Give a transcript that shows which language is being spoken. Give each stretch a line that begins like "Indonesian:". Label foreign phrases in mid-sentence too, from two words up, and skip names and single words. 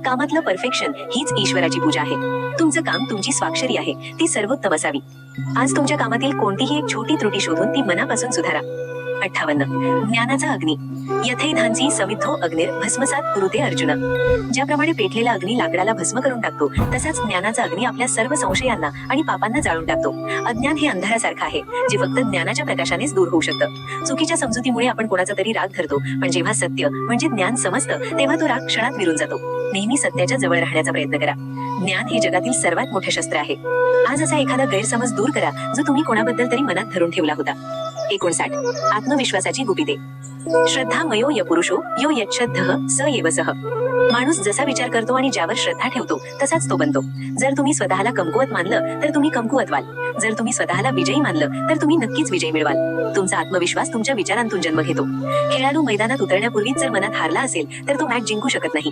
Marathi: कामातलं परफेक्शन हीच ईश्वराची पूजा आहे. तुमचं काम तुमची स्वाक्षरी आहे, ती सर्वोत्तम असावी. आज तुमच्या कामातील कोणतीही एक छोटी त्रुटी शोधून ती मनापासून सुधारा. 58. ज्ञानाचा अग्नी.
Sanskrit: यथैधांसी समिद्धो अग्निर भस्मसात कुरुते अर्जुन.
Marathi: ज्याप्रमाणे पेटलेला अग्नी लाकडाला भस्म करून टाकतो तसाच ज्ञानाचा अग्नी आपल्या सर्व संशयांना आणि पापांना जाळून टाकतो. अज्ञान हे अंधारासारखं आहे जे फक्त ज्ञानाच्या प्रकाशानेच दूर होऊ शकतं. चुकीच्या समजुतीमुळे आपण कोणाचा तरी राग धरतो पण जेव्हा सत्य म्हणजे ज्ञान समजतं तेव्हा तो राग क्षणात विरून जातो. नेहमी सत्याच्या जवळ राहण्याचा प्रयत्न करा. ज्ञान हे जगातील सर्वात मोठे शस्त्र आहे. आज असा एखादा गैरसमज दूर करा जो तुम्ही कोणाबद्दल तरी मनात धरून ठेवला होता. 59. आत्मविश्वासाची गुपिते.
Sanskrit: श्रद्धा मयो य पुरुषो यो यच्छ्रद्धः स एव सः.
Marathi: माणूस जसा विचार करतो आणि ज्यावर श्रद्धा ठेवतो तसाच तो बनतो. जर तुम्ही स्वतःला कमकुवत मानलं तर तुम्ही कमकुवत व्हाल. जर तुम्ही स्वतःला विजयी मानलं तर तुम्ही नक्कीच विजयी मिळवाल. तुमचा आत्मविश्वास तुमच्या विचारांतून जन्म घेतो. खेळाडू मैदानात उतरण्यापूर्वीच जर मनात हारला असेल तर तो मॅच जिंकू शकत नाही.